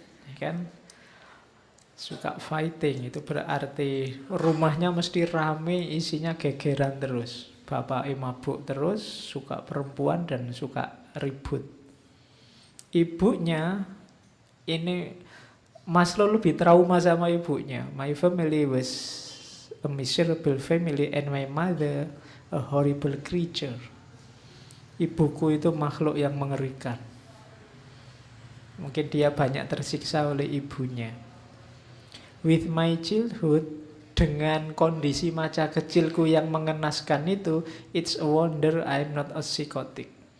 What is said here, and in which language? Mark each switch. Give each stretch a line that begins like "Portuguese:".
Indonesian: Ya kan? Suka fighting, itu berarti rumahnya mesti rame, isinya gegeran terus. Bapaknya mabuk terus, suka perempuan dan suka ribut. Ibunya ini Maslow lebih trauma sama ibunya.
English: My family was a miserable family and my mother a horrible creature.
Indonesian: Ibuku itu makhluk yang mengerikan. Mungkin dia banyak tersiksa oleh ibunya.
English: With my childhood,
Indonesian: dengan kondisi masa kecilku yang mengenaskan itu,
English: it's a wonder I'm not a psychotic.